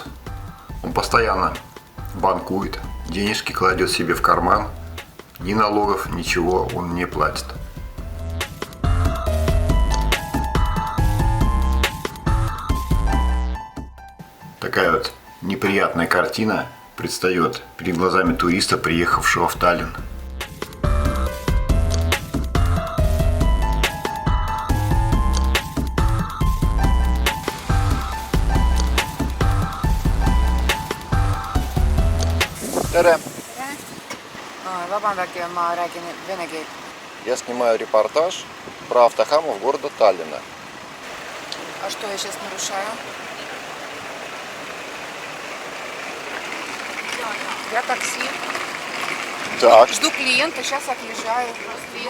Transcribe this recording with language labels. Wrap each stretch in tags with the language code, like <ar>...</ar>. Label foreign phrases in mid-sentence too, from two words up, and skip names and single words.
<ru>Он постоянно банкует, денежки кладет себе в карман, ни налогов, ничего он не платит. Такая вот неприятная картина предстает перед глазами туриста, приехавшего в Таллин.</ru> <et>Tere! Vabandage, ma räägin vene keelt.</et> <ru>Я снимаю репортаж про автохамов города Таллина. А что я сейчас нарушаю? Я такси. Так. Жду клиента, сейчас отъезжаю. Клиент.</ru>